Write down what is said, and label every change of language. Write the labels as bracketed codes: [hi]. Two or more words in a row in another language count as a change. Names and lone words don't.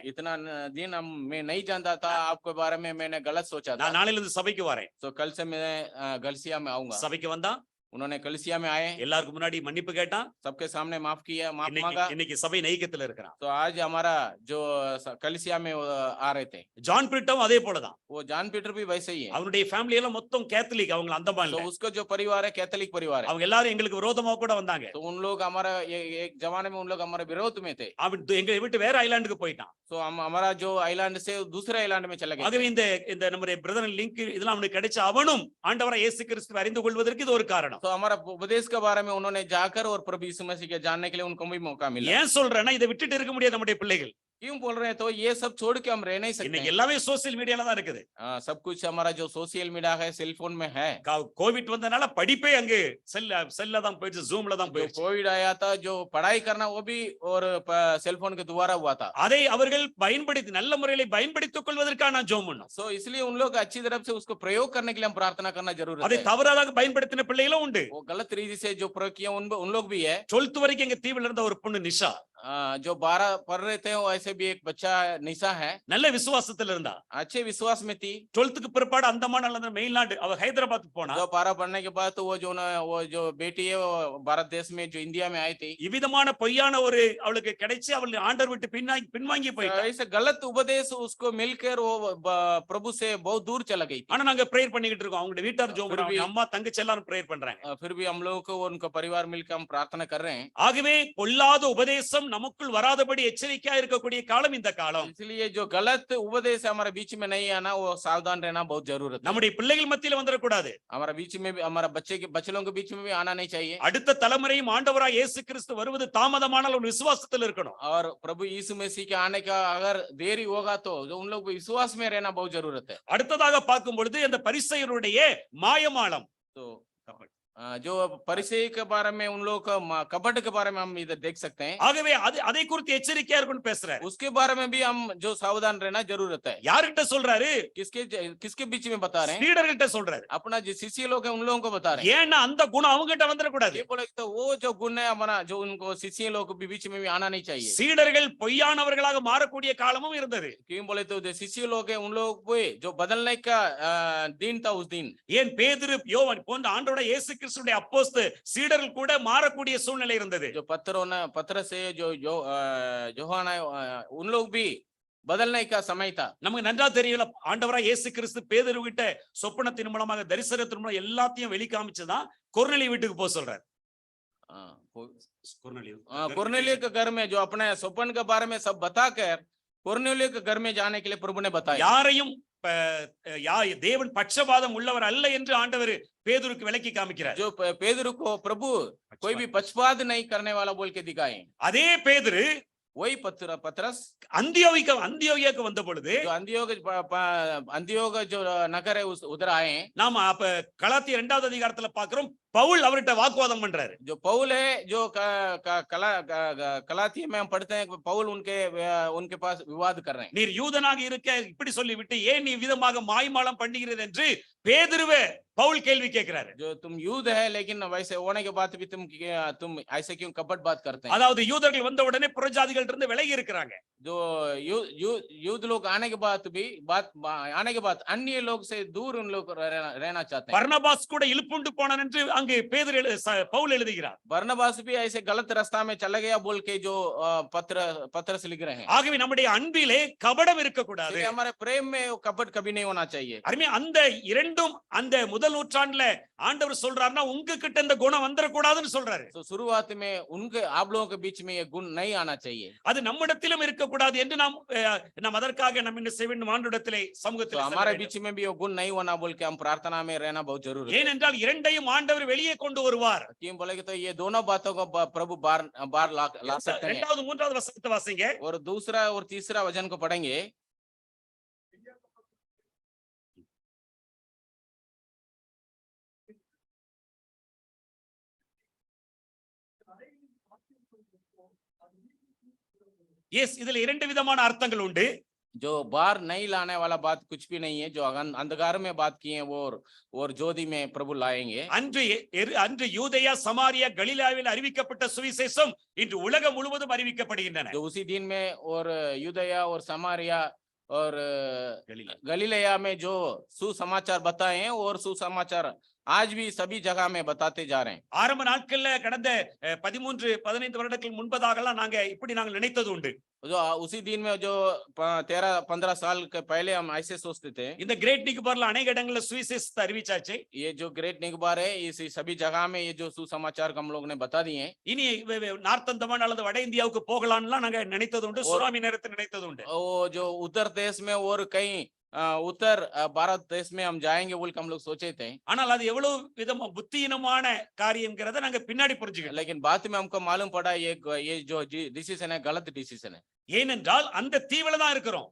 [hi] इतना दिन मैं नहीं जानता था आपके बारे में, मैंने गलत सोचा था। [ta] நான் நாளையில இருந்து சபைக்கு வரேன். [hi] तो कल से मैं गलसिया में आऊंगा। [ta] சபைக்கு வந்தா [hi] उन्होंने कलिसिया में आए, [ta] எல்லாருக்கும் முன்னாடி மன்னிப்பு கேட்டான். [hi] सबके सामने माफ किया, माफ मांगा। [ta] இன்னைக்கு சபை நைக்கத்துல இருக்கிறான். [hi] तो आज हमारा जो कलिसिया में आ रहे थे [ta] ஜான் பிரிட்டோவும் அதே போலதான். [hi] वो जान पीटर भी वैसे ही है। [ta] அவனுடைய ஃபேமிலி எல்லாம் மொத்தம் கேத்தலிக், அவங்க அந்தமான்ல. [hi] तो उसका जो परिवार है कैथोलिक परिवार है। [ta] அவங்க எல்லாரும் எங்களுக்கு விரோதமா கூட வந்தாங்க. [hi] तो उन लोग हमारा एक जमाने में उन लोग हमारे विरोध में थे। [ta] அவன் எங்களை விட்டு வேற ஐலாண்டுக்கு போயிட்டான். [hi] तो हम हमारा जो आइलैंड से दूसरे आइलैंड में चले गए। [ta] ஆகவே இந்த நம்முடைய பிரதர் லிங்க் இதெல்லாம் அவனுக்கு கிடைச்ச அவனும் ஆண்டவராகிய இயேசு கிறிஸ்துவை அறிந்து கொள்வதற்கு இது ஒரு காரணம். [hi] तो हमारा उपदेश के बारे में उन्होंने जाकर और प्रभु यीशु मसीह के जानने के लिए उनको भी मौका मिला। [ta] ஏன் சொல்றேன்னா இதை விட்டுட்டு இருக்க முடியாது நம்முடைய பிள்ளைகள். [hi] क्यों बोल रहे हैं? तो ये सब छोड़ के हम रह नहीं सकते। [ta] இன்னைக்கு எல்லாமே [en] social media [ta] தான் இருக்குது. [hi] सब कुछ हमारा जो [en] social media [hi] है [en] cell phone [hi] में है। [ta] கோவிட் வந்தனால படிப்பே அங்க செல்ல தான் போயிடுச்சு, ஜூம்ல தான் போயிடுச்சு. [hi] कोविड आया था जो पढ़ाई करना वो भी और [en] cell phone [hi] के द्वारा हुआ था। [ta] அதை அவர்கள் பயன்படுத்தி நல்ல முறையில் பயன்படுத்திக் கொள்வதற்காக நான் ஜெபம் பண்ணோம். [hi] सो इसलिए उन लोग अच्छी तरफ से उसको प्रयोग करने के लिए हम प्रार्थना करना जरूरी [ta] அதை [hi] है। [ta] தவறாக பயன்படுத்தின பிள்ளைகளும் உண்டு. [hi] वो गलत रीति से जो प्रयोग किया उन लोग भी है। [ta] 12th வரைக்கும் எங்க தீவுல இருந்த ஒரு பொண்ணு நிஷா, [hi] जो 12 पढ़ रहे थे वो ऐसे भी एक बच्चा निशा है, [ta] நல்ல விசுவாசத்துல இருந்தா. [hi] अच्छे विश्वास में थी। [ta] 12th பிற்பாடு அந்தமான் அல்லது மெயின்லாண்டு அவ ஹைதராபாத் போனா. [hi] जो 12 पढ़ने के बाद तो वो जो बेटी है वो भारत देश में जो इंडिया में आई थी। [ta] இவ்விதமான பொய்யான ஒரு அவளுக்கு கிடைச்சு அவள் ஆண்டவர் விட்டு பின்வாங்கி போயிட்டா. [hi] ऐसे गलत उपदेश उसको मिलकर वो प्रभु से बहुत दूर चला गई थी। [ta] ஆனா நாங்க பிரேயர் பண்ணிக்கிட்டு இருக்கோம். அவங்க வீட்டார் ஜெபம் பண்றாங்க, அம்மா தங்கச்சி எல்லாரும் பிரேயர் பண்றாங்க. [hi] फिर भी हम लोगों को उनका परिवार मिलकर हम प्रार्थना कर रहे हैं। [ta] ஆகவே பொல்லாத உபதேசம் நமக்குள் வராதபடி எச்சரிக்கையா இருக்கக்கூடிய காலம் இந்த காலம். [hi] इसलिए जो गलत उपदेश हमारे बीच में नहीं आना वो सावधान रहना बहुत जरूरत है। [ta] நம்முடைய பிள்ளைகள் மத்தியில வந்துடக்கூடாது. [hi] हमारा बीच में भी हमारा बच्चों के बीच में भी आना नहीं चाहिए। [ta] அடுத்த தலைமுறையும் ஆண்டவராய் இயேசு கிறிஸ்து வருவது தாமதமானால் ஒரு விசுவாசத்தில் இருக்கணும். [hi] और प्रभु यीशु मसीह के आने का अगर देरी होगा तो जो उन लोग को विश्वास में रहना बहुत जरूरत है। [ta] அடுத்ததாக பார்க்கும் பொழுது அந்த பரிசேயருடைய மாயமாலம், [hi] तो जो परिचय के बारे में उन लोग का कपट के बारे में हम इधर देख सकते हैं। [ta] ஆகவே அதை குறித்து எச்சரிக்கையா இருக்குன்னு பேசுறாரு. [hi] उसके बारे में भी हम जो सावधान रहना जरूरत है। [ta] யார்கிட்ட சொல்றாரு? [hi] किसके बीच में बता रहे हैं? [ta] சீடர்கிட்ட சொல்றாரு. [hi] अपना जो शिष्य लोग हैं उन लोगों को बता रहे हैं। [ta] ஏன்னா அந்த குணம் அவங்ககிட்ட வந்துடக்கூடாது. [hi] ये बोले तो वो जो गुण है हमारा जो उनको शिष्य लोग के बीच में भी आना नहीं चाहिए। [ta] சீடர்கள் பொய்யானவர்களாக மாறக்கூடிய காலமும் இருந்தது. [hi] क्यों बोले तो जो शिष्य लोग हैं उन लोग को जो बदलने का दिन था उस दिन। [ta] ஏன் பேதுரு, யோவான் போன்ற ஆண்டவருடைய இயேசு கிறிஸ்துவின் அப்போஸ்தலர் சீடர்கள் கூட மாறக்கூடிய சூழ்நிலை இருந்தது. [hi] जो पत्र से जो யோவான் उन लोग भी बदलने का समय था। [ta] நமக்கு நன்றா தெரியல, ஆண்டவராய் இயேசு கிறிஸ்து பேதுரு கிட்ட சொப்பனத்தின் மூலமாக தரிசனத்தின் மூலம் எல்லாத்தையும் வெளிக்காமிச்சுதான் கொர்நேலி வீட்டுக்கு போக சொல்றாரு. [hi] कोर्नेलियो के घर में जो अपने स्वप्न के बारे में सब बताकर कोर्नेलियो के घर में जाने के लिए प्रभु ने बताया। [ta] யாரையும் தேவன் பட்சபாதம் உள்ளவர் அல்ல என்று ஆண்டவர் பேதுருக்கு விளக்கி காமிக்கிறார். [hi] जो पेदरू को प्रभु कोई भी पक्षपात नहीं करने वाला बोल के दिखाए। [ta] அதே பேதுரு [hi] वही पतरस [ta] அந்தியோகியாக்கு வந்த பொழுது [hi] जो अंत्योक जो नगर है उधर आए। [ta] நாம அப்ப கலாத்தியர் 2வது அதிகாரத்துல பார்க்கிறோம், பவுல் அவர்கிட்ட வாக்குவாதம் பண்றாரு. [hi] जो पौल है जो कलाती में हम पढ़ते हैं, पौल उनके पास विवाद कर रहे हैं। [ta] நீர் யூதனாக இருக்க இப்படி சொல்லிவிட்டு ஏன் நீ விதமாக மாய்மாலம் பண்ணுகிறது என்று பேதுருவே பவுல் கேள்வி கேட்கிறாரு. [hi] जो तुम यूद है लेकिन वैसे होने के बाद भी तुम ऐसे क्यों कपट बात करते हैं। [ta] அதாவது யூதர்கள் வந்த உடனே புறஜாதிகள் இருந்து விலகி இருக்கிறாங்க. [hi] जो यूद लोग आने के बाद अन्य लोग से दूर उन लोग रहना चाहते हैं। [ta] பர்னபாஸ் கூட இழுப்புண்டு போனான் என்று அங்கு பவுல் எழுதுகிறார். [hi] बरनबास भी ऐसे गलत रास्ता में चला गया बोल के जो पत्र से लिख रहे हैं। [ta] ஆகவே நம்முடைய அன்பிலே கபடம் இருக்கக்கூடாது. [hi] हमारे प्रेम में कपट कभी नहीं होना चाहिए। [ta] அருமையா அந்த இரண்டும் அந்த முதல் நூற்றாண்டுல ஆண்டவர் சொல்றாருன்னா உங்ககிட்ட இந்த குணம் வந்துடக்கூடாதுன்னு சொல்றாரு. [hi] तो शुरुआत में उनके आप लोगों के बीच में ये गुण नहीं आना चाहिए। [ta] அது நம்மிடத்திலும் இருக்கக்கூடாது என்று நாம் அதற்காக நம்ம என்ன செய்ய வேண்டும், ஆண்டவரிடத்திலே சமூகத்தில் [hi] हमारे बीच में भी ये गुण नहीं होना बोल के हम प्रार्थना में रहना बहुत जरूरी है। [ta] ஏனென்றால் இரண்டையும் ஆண்டவர் வெளியே கொண்டு வருவார். [hi] क्यों बोलेगे तो ये दोनों बातों को प्रभु बार ला सकते हैं। [ta] 2வது 3வது வசனத்தை வாசிங்க. [hi] और दूसरा और तीसरा वचन को पढ़ेंगे। [ta] எஸ், இதுல இரண்டு விதமான அர்த்தங்கள் உண்டு. [hi] जो बाहर नहीं लाने वाला बात कुछ भी नहीं है, जो अंधकार में बात की है वो और ज्योति में प्रभु लाएंगे। [ta] அன்று யூதேயா சமாரியா கலிலேயாவில் அறிவிக்கப்பட்ட சுவிசேஷம் இன்று உலகம் முழுவதும் அறிவிக்கப்படுகின்றன. [hi] जो उसी दिन में और यूदया और समारिया और गलीलया में जो सुसमाचार बताए हैं और सुसमाचार आज भी सभी जगह में बताते जा रहे हैं। [ta] ஆரம்ப நாட்கள்ல கடந்த 13-15 வருடங்களுக்கு முன்பதாகலாம் நாங்கள் நினைத்தது உண்டு. [hi] जो उसी दिन में जो 13-15 साल के पहले हम ऐसे सोचते थे। [ta] இந்த கிரேட் நிக்கோபார்ல अनेक இடங்கள்ல சுவிசேஷத்தை அறிவிச்சாச்சு. [hi] ये जो ग्रेट निकोबार है इस सभी जगह में ये जो सुसमाचार हम लोग ने बता दिए हैं। [ta] இனி நார்த் அந்தமான் அல்லது வட இந்தியாவுக்கு போகலாம்லாம் நாங்க நினைத்தது உண்டு, சுனாமி நேரத்துல நினைத்தது உண்டு. [hi] वो जो उत्तर देश में और कहीं उत्तर भारत देश में हम जाएंगे बोल के हम लोग सोचे थे। [ta] ஆனால் அது எவ்வளவு விதமா புத்தியினமான காரியம்ங்கறத நாங்க பின்னாடி புரிஞ்சுக்கிட்டோம். [hi] लेकिन बाद में हमको मालूम पड़ा ये जो डिसीजन है गलत डिसीजन है। [ta] ஏனென்றால் அந்த தீவுல தான் இருக்கிறோம்.